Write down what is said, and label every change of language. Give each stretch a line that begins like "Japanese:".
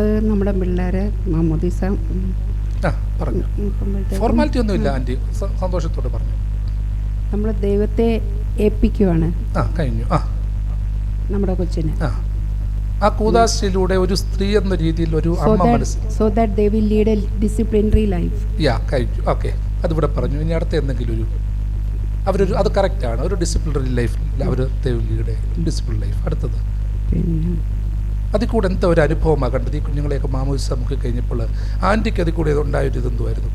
Malayalam: നമ്മുടെ പിള്ളേരെ മാമോദിസ പറഞ്ഞു. ഫോർമാലിറ്റി ഒന്നുമില്ല ആൻറ്റി, സന്തോഷത്തോടെ പറഞ്ഞു. നമ്മൾ ദൈവത്തെ ഏൽപ്പിക്കുവാണ്. കഴിഞ്ഞു. നമ്മുടെ കൊച്ചിനെ ആ കൂദാശയിലൂടെ ഒരു സ്ത്രീ എന്ന രീതിയിൽ ഒരു അമ്മ മനസ്സിൽ
English: so that they will lead a disciplinary life.
Malayalam: കഴിഞ്ഞു. ഓക്കെ, അതിവിടെ പറഞ്ഞു. ഇനി അടുത്ത എന്തെങ്കിലും അവരൊരു അത് കറക്റ്റാണ്, ഒരു ഡിസിപ്ലിനറി ലൈഫിൽ അവർ ഡിസിപ്ലിൻ ലൈഫ്. അടുത്തത് അതിൽ കൂടെ എന്താ ഒരു അനുഭവമാണ് കണ്ടത്? ഈ കുഞ്ഞുങ്ങളെയൊക്കെ മാമോദിസ നമുക്ക് കഴിഞ്ഞപ്പോൾ ആൻറ്റിക്ക് അതിൽ കൂടെ ഉണ്ടായൊരു ഇതെന്തുമായിരുന്നു?